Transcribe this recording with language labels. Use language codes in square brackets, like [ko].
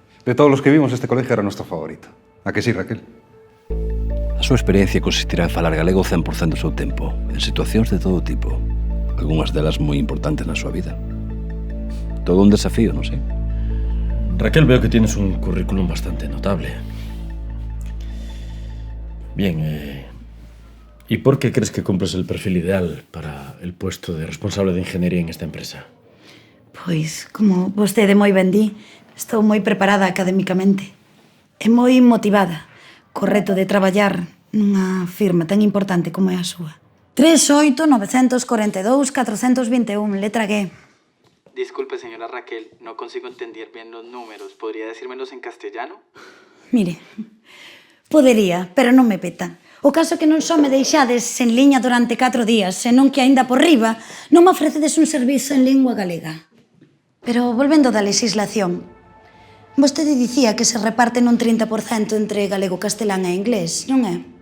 [es] De todos los que vimos, este colegio era nuestro favorito. ¿A que sí, Raquel? [gl] A súa experiencia consistirá en falar galego 100% do seu tempo, en situacións de todo tipo, algunhas delas moi importantes na súa vida. Todo un desafío, non sei? [es] Raquel, veo que tienes un currículum bastante notable. Bien, ¿y por qué crees que cumples el perfil ideal para el puesto de responsable de ingeniería en esta empresa? [gl] Pois, como vostede moi ben di, estou moi preparada académicamente e moi motivada co reto de traballar nunha firma tan importante como é a súa. 38942-421, letra G. [es] Disculpe, señora Raquel, no consigo entender bien los números. ¿Podría decírmelos en castellano? [gl] Mire, podería, pero non me peta. O caso é que non só me deixades en liña durante 4 días, senón que aínda por riba non me ofrecedes un servizo en lingua galega. Pero volvendo da legislación, vostede dicía que se reparten un 30% entre galego, castelán e inglés, non é?